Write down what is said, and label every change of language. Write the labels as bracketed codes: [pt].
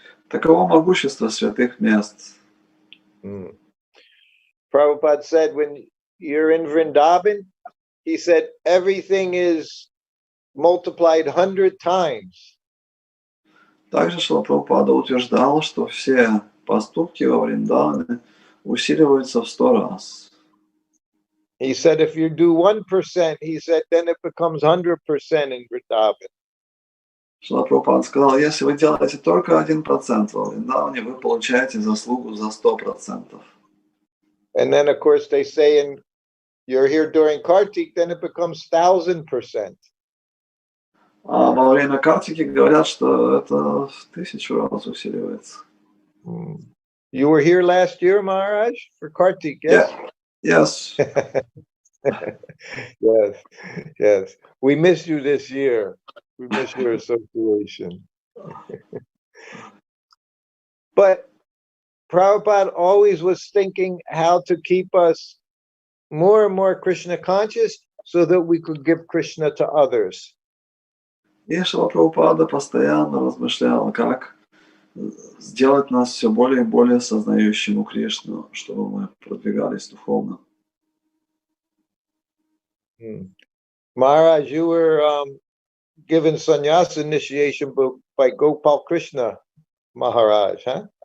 [ru] Таково могущество святых мест. [en] Prabhupada said, when you're in Vrindavan, he said, everything is multiplied 100 times. [ru] Также Шрила Прабхупада утверждал, что все поступки во Вриндаване усиливаются в 100 раз. [en] He said, if you do 1%, he said, then it becomes 100% in Vrindavan. [ru] Шрила Прабхупада сказал, если вы делаете только 1% во Вриндаване, вы получаете заслугу за 100%. [en] And then, of course, they say, and you're here during Kartik, then it becomes 1000%. [ru] А во время Картики говорят, что это в 1000 раз усиливается. [en] You were here last year, Maharaj, for Kartik, yes? Yes. Yes, yes. We miss you this year. We miss your association. But Prabhupada always was thinking how to keep us more and more Krishna conscious so that we could give Krishna to others. [ru] И Шрила Прабхупада постоянно размышлял, как сделать нас все более и более сознающим Кришну, чтобы мы продвигались духовно. [en] Maharaj, you were given sannyas initiation by Gopal Krishna Maharaj, huh?